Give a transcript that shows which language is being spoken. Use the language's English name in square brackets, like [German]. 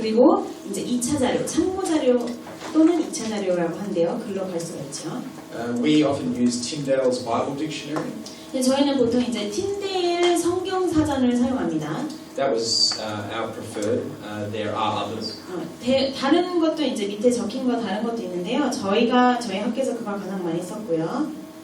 [Korean] 그리고 이제 2차 자료, 참고 자료 또는 2차 자료라고 한대요. 글로 갈 수가 있죠. [English] We often use Tyndale's Bible Dictionary. [Korean] 저희는 보통 이제 틴데일 성경 사전을 사용합니다. [English] That was our preferred. There are others. [Korean] 다른 것도 이제 밑에 적힌 거 다른 것도 있는데요. 저희 학교에서 그걸 가장 많이 썼고요.